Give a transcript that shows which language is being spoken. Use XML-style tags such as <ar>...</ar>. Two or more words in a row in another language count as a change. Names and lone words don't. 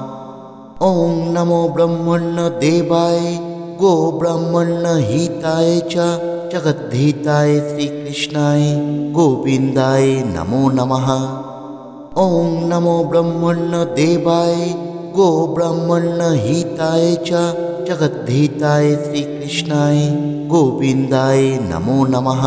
<sa>ওং নমো ব্রহ্মণ্য দেবায় গো ব্রাহ্মণ্য হিতায় চ जगद्धिताय श्रीकृष्णाय गोविन्दाय नमो नमः। ॐ नमो ब्रह्मण्यदेवाय गोब्राह्मण्यहिताय च जगद्धिताय श्रीकृष्णाय गोविन्दाय नमो नमः।</sa>